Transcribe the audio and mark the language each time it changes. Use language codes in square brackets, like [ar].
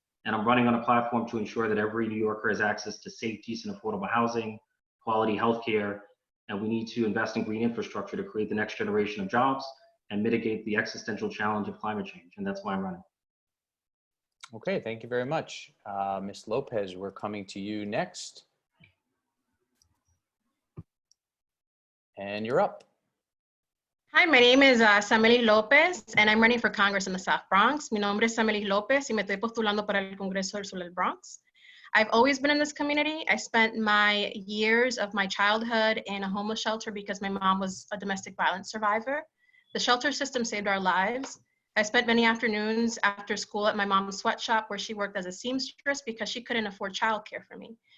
[en] And I'm running on a platform to ensure that every New Yorker has access to safe, decent, affordable housing, quality healthcare, and we need to invest in green infrastructure to create the next generation of jobs and mitigate the existential challenge of climate change. And that's why I'm running. Okay, thank you very much. Ms. Lopez, we're coming to you next. And you're up. Hi, my name is Samelys Lopez, and I'm running for Congress in the South Bronx. [es] Mi nombre es Samelys Lopez, y me estoy postulando para el Congreso del Bronx. [en] I've always been in this community. I spent my years of my childhood in a homeless shelter because my mom was a domestic violence survivor. The shelter system saved our lives. I spent many afternoons after school at my mom's sweatshop where she worked as a seamstress because she couldn't afford childcare for me.